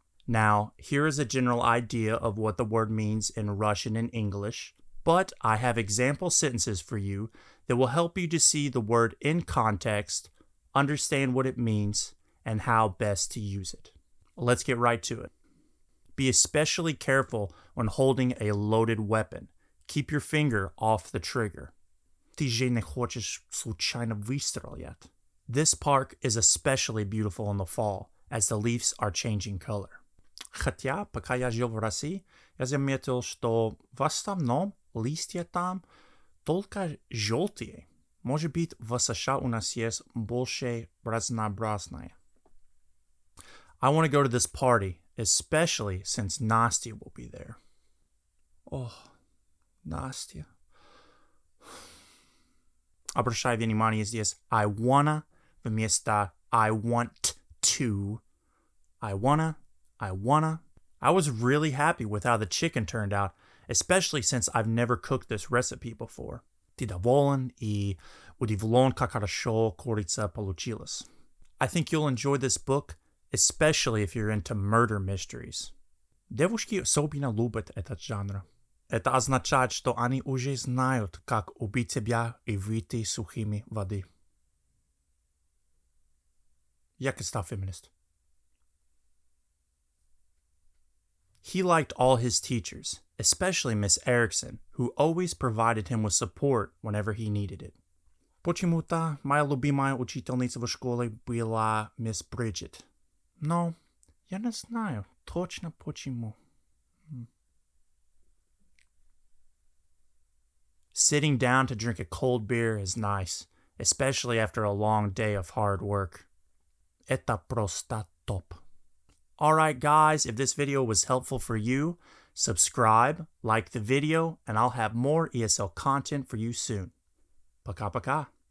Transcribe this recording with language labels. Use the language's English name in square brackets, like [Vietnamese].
[English] Now, here is a general idea of what the word means in Russian and English, but I have example sentences for you that will help you to see the word in context, understand what it means, and how best to use it. Let's get right to it. Be especially careful when holding a loaded weapon. Keep your finger off the trigger. [Russian] Ты же не хочешь случайно выстрелить. [English] This park is especially beautiful in the fall, as the leaves are changing color. [Russian] Хотя, пока я жил в России, я заметил, что в основном листья там только желтые. Может быть, в США у нас есть больше разнообразное. [English] I want to go to this party, especially since Nastya will be there. Oh, Nastya. [Russian] Обращай внимание здесь [English] I wanna [Russian] вместо [English] I want to. I wanna. I was really happy with how the chicken turned out, especially since I've never cooked this recipe before. [Russian] Ты доволен и удивлен, как хорошо курица получилась. [English] I think you'll enjoy this book, especially if you're into murder mysteries. [Russian] Девушки особенно любят этот жанр. Это означает, что они уже знают, как убить тебя и выйти сухими воды. Я [English] feminist. He liked all his teachers, especially Miss Erickson, who always provided him with support whenever he needed it. [Russian] Почему-то моя любимая учительница в школе была Miss Bridget. Но я не знаю точно почему. [English] Sitting down to drink a cold beer is nice, especially after a long day of hard work. [Russian] Это просто топ. [English] Alright guys, if this video was helpful for you, subscribe, like the video, and I'll have more ESL content for you soon. [Russian] Пока-пока.